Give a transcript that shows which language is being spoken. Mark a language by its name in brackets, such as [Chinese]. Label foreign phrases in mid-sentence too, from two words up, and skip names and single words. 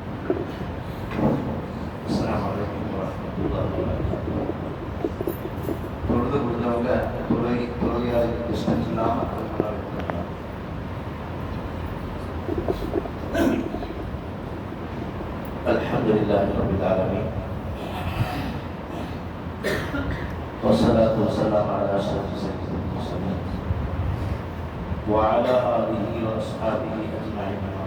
[Arabic] السلام عليكم ورحمة الله وبركاته. [Tamil] தொழுது முடிஞ்சவங்க தொழுகையாக டிஸ்டன்ஸ் இல்லாமல் [Arabic] الحمد لله رب العالمين والصلاة والسلام على أشرف سيد المرسلين وعلى آله وأصحابه أجمعين.